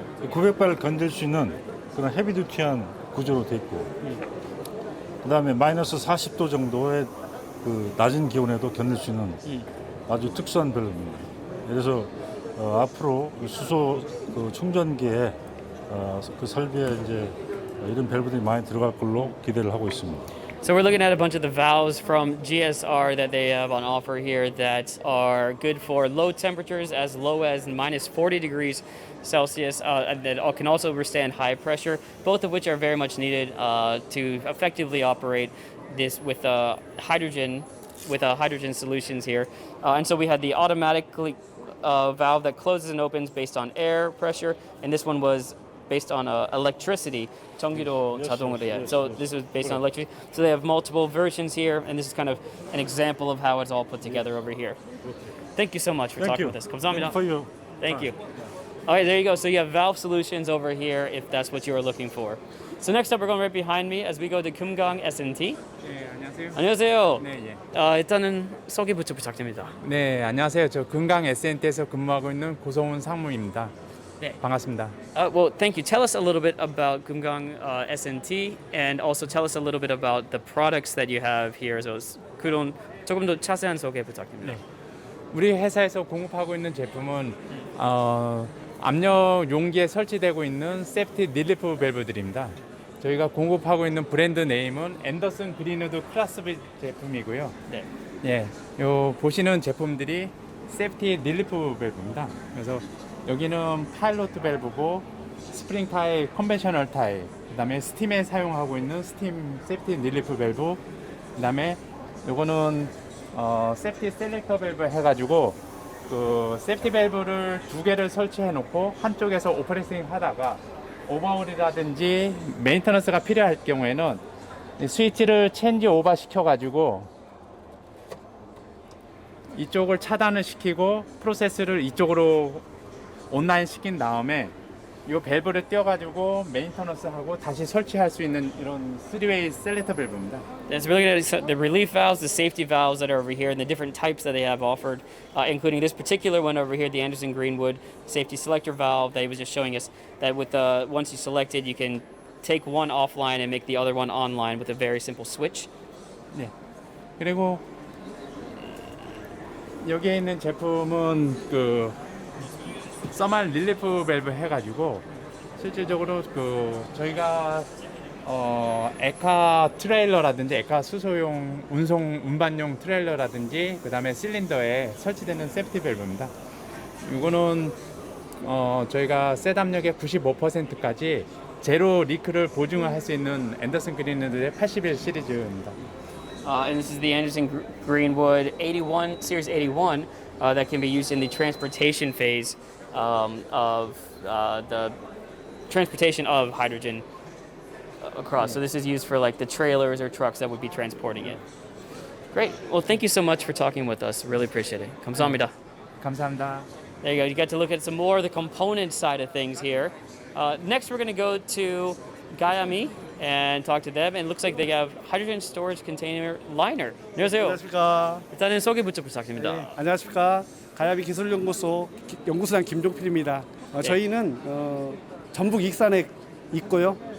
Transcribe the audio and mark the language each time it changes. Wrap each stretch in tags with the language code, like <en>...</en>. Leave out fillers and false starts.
<ko>900바를 견딜 수 있는 그런 헤비듀티한 구조로 되어 있고, 그 다음에 마이너스 40도 정도의 그 낮은 기온에도 견딜 수 있는 아주 특수한 밸브입니다. 그래서 앞으로 수소 그 충전기에 그 설비에 이제 이런 밸브들이 많이 들어갈 걸로 기대를 하고 있습니다.</ko> <en>So we're looking at a bunch of the valves from GSR that they have on offer here that are good for low temperatures as low as minus 40 degrees Celsius, that can also withstand high pressure, both of which are very much needed to effectively operate this with hydrogen solutions here. And so we had the automatically valve that closes and opens based on air pressure, and this one was based on electricity.</en> <ko>전기로 자동으로 돼.</ko> <en>So this was based on electricity. So they have multiple versions here, and this is kind of an example of how it's all put together over here. Thank you so much for Thank talking you. with us.</en> <ko>감사합니다.</ko> <en>For you. Thank you. All right, there you go. So you have valve solutions over here if that's what you are looking for. So next up, we're going right behind me as we go to 금강 S&T.</en> <ko>네, 안녕하세요. 안녕하세요. 네, 일단은 소개부터 부탁드립니다. 네, 안녕하세요. 저 금강 S&T에서 근무하고 있는 고성훈 상무입니다. 네. 반갑습니다.</ko> <en>Well, thank you. Tell us a little bit about 금강 S&T and also tell us a little bit about the products that you have here.</en> <ko>So 그런 조금 더 자세한 소개 부탁드립니다. 우리 회사에서 공급하고 있는 제품은 압력 용기에 설치되고 있는 세프티 릴리프 밸브들입니다. 저희가 공급하고 있는 브랜드 네임은 앤더슨 그린우드 클래스 B 제품이고요. 네. 예, 요 보시는 제품들이 세프티 릴리프 밸브입니다. 그래서 여기는 파일로트 밸브고 스프링 타입, 컨벤셔널 타입, 그다음에 스팀에 사용하고 있는 스팀 세프티 릴리프 밸브, 그다음에 요거는 세프티 셀렉터 밸브 해가지고 그 세프티 밸브를 두 개를 설치해 놓고 한쪽에서 오퍼레이팅 하다가 오버홀이라든지 메인터넌스가 필요할 경우에는 스위치를 체인지 오버 시켜가지고 이쪽을 차단을 시키고 프로세스를 이쪽으로 온라인 시킨 다음에 이 밸브를 띄워가지고 메인터넌스하고 다시 설치할 수 있는 이런 3-way 셀렉터 밸브입니다.</ko> <en>It's really good. The relief valves, the safety valves that are over here, and the different types that they have offered, including this particular one over here, the Anderson Greenwood safety selector valve that he was just showing us. That with once you select it, you can take one offline and make the other one online with a very simple switch.</en> <ko>네. 그리고 여기에 있는 제품은 그 서말 릴리프 밸브 해가지고 실질적으로 그 저희가 에카 트레일러라든지 에카 수소용 운반용 트레일러라든지 그 다음에 실린더에 설치되는 세프티 밸브입니다. 이거는 저희가 셋압력의 95%까지 제로 리크를 보증을 할 수 있는 앤더슨 그린우드의 81 시리즈입니다.</ko> <en>And this is the Anderson Greenwood 81 Series 81 that can be used in the transportation phase of the transportation of hydrogen across. So this is used for like the trailers or trucks that would be transporting it. Great. Well, thank you so much for talking with us. Really appreciate it.</en> <ko>감사합니다. 감사합니다.</ko> <en>There you go. You got to look at some more of the component side of things here. Next, we're going to go to Gayami and talk to them. And it looks like they have hydrogen storage container liner.</en> <ko>안녕하세요. 안녕하십니까. 일단은 소개부터 부탁드립니다. 네, 안녕하십니까. 가야비 기술연구소 연구소장 김종필입니다. 저희는 전북 익산에 있고요.</ko>